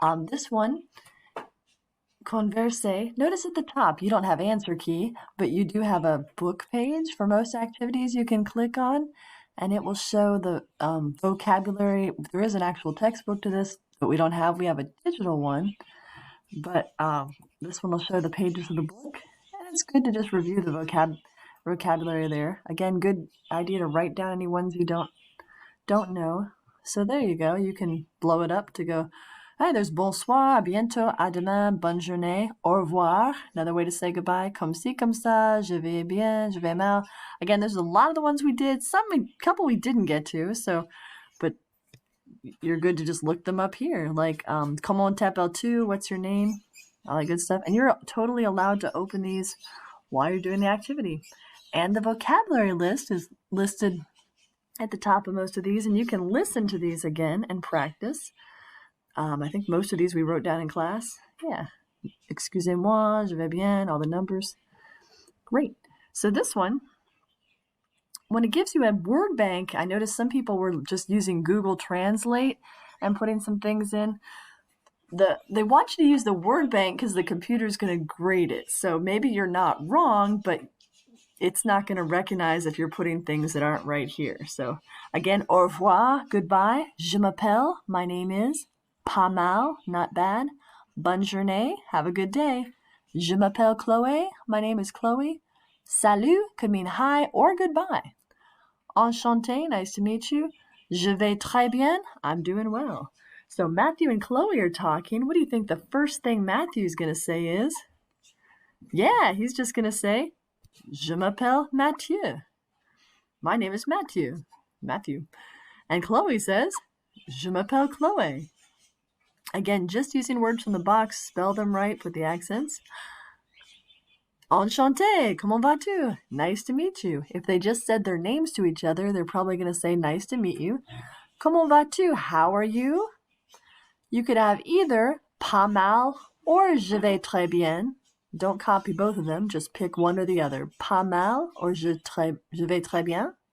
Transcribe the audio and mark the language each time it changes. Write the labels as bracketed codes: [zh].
[en] This one, Conversez, notice at the top you don't have answer key, but you do have a book page for most activities you can click on, and it will show the vocabulary. There is an actual textbook to this, but we don't have. We have a digital one. But this one will show the pages of the book, and it's good to just review the vocabulary there. Again, good idea to write down any ones you don't know. So there you go. You can blow it up to go, hey, there's [fr] bonsoir, à bientôt, à demain, bonne journée, au revoir. [en] Another way to say goodbye, [fr] comme ci, comme ça, je vais bien, je vais mal. [en] Again, there's a lot of the ones we did, a couple we didn't get to, but you're good to just look them up here. [fr] Like, comment t'appelles-tu? [en] What's your name? All that good stuff. And you're totally allowed to open these while you're doing the activity. And the vocabulary list is listed at the top of most of these, and you can listen to these again and practice. I think most of these we wrote down in class. Yeah. [fr] Excusez-moi, je vais bien, [en] all the numbers. Great. So this one, when it gives you a word bank, I noticed some people were just using Google Translate and putting some things in. They want you to use the word bank because the computer's going to grade it. So maybe you're not wrong, but it's not going to recognize if you're putting things that aren't right here. So again, [fr] au revoir, [en] goodbye. [fr] Je m'appelle, [en] my name is. [fr] Pas mal, [en] not bad. [fr] Bonne journée, [en] have a good day. [fr] Je m'appelle Chloé, [en] my name is Chloe. [fr] Salut [en] could mean hi or goodbye. [fr] Enchanté, [en] nice to meet you. [fr] Je vais très bien, [en] I'm doing well. So Matthew and Chloe are talking. What do you think the first thing Matthew's going to say is? Yeah, he's just going to say, [fr] Je m'appelle Mathieu. [en] My name is Matthew. And Chloe says, [fr] Je m'appelle Chloé. [en] Again, just using words from the box, spell them right, put the accents. [fr] Enchanté, comment vas-tu? [en] Nice to meet you. If they just said their names to each other, they're probably going to say, nice to meet you. [fr] Comment vas-tu? [en] How are you? You could have either [fr] pas mal [en] or [fr] je vais très bien. [en] Don't copy both of them, just pick one or the other. [fr] Pas mal or je vais très bien.